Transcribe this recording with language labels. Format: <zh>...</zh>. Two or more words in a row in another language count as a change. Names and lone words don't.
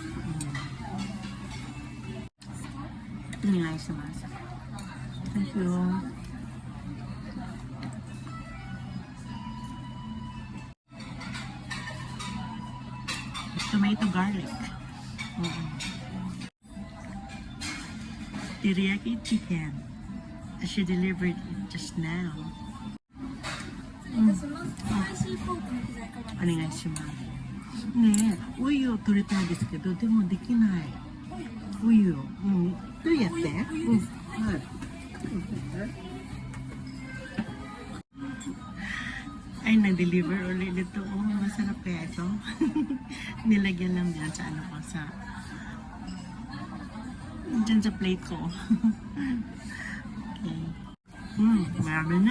<ja>お願いします。</ja> <en>Thank you. Tomato garlic. Teriyaki chicken. She delivered it just now.</en> <ja>お願いします。ねえ、お湯を取りたいですけど、でもできない。お湯を。どうやって？はい。</ja> <tl>Ay, na-deliver ulit ito. Oh, masarap kaya ito. Nilagyan lang dyan sa ano ko, dyan sa plate ko. Okay. Marami na.</tl>